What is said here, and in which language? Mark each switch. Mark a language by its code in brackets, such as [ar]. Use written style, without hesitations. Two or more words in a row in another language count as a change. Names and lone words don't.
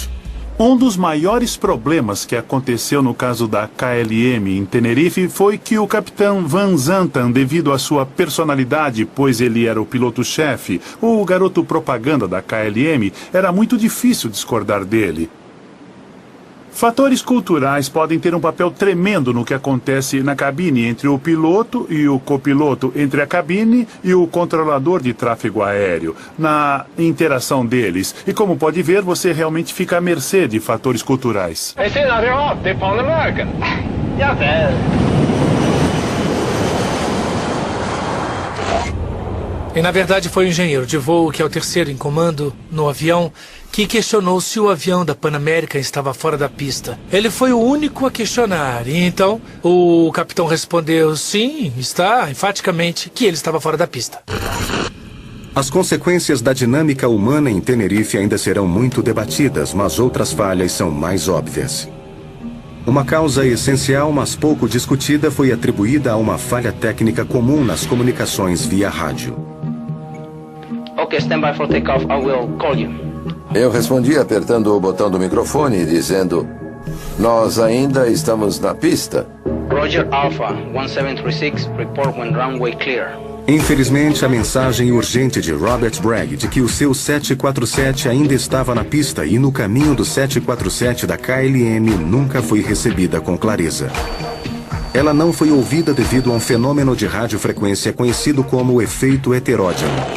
[pt] Um dos maiores problemas que aconteceu no caso da KLM em Tenerife foi que o capitão Van Zanten, devido à sua personalidade, pois ele era o piloto-chefe, o garoto propaganda da KLM, era muito difícil discordar dele. Fatores culturais podem ter um papel tremendo no que acontece na cabine entre o piloto e o copiloto, entre a cabine e o controlador de tráfego aéreo, na interação deles. E como pode ver, você realmente fica à mercê de fatores culturais. [sv] Det senare ja, det är Pan American. Ja, väl. [pt] E na verdade foi o engenheiro de voo, que é o terceiro em comando no avião, que questionou se o avião da Pan American estava fora da pista. Ele foi o único a questionar, e então o capitão respondeu sim, está, enfaticamente, que ele estava fora da pista. As consequências da dinâmica humana em Tenerife ainda serão muito debatidas, mas outras falhas são mais óbvias. Uma causa essencial, mas pouco discutida, foi atribuída a uma falha técnica comum nas comunicações via rádio. [en] Okay, stand by for takeoff. I will call you. [pt] Eu respondi apertando o botão do microfone, dizendo: nós ainda estamos na pista. [en] Roger Alpha 1736, report when runway clear. [pt] Infelizmente, a mensagem urgente de Robert Bragg de que o seu 747 ainda estava na pista e no caminho do 747 da KLM nunca foi recebida com clareza. Ela não foi ouvida devido a um fenômeno de radiofrequência conhecido como o efeito heterógeno.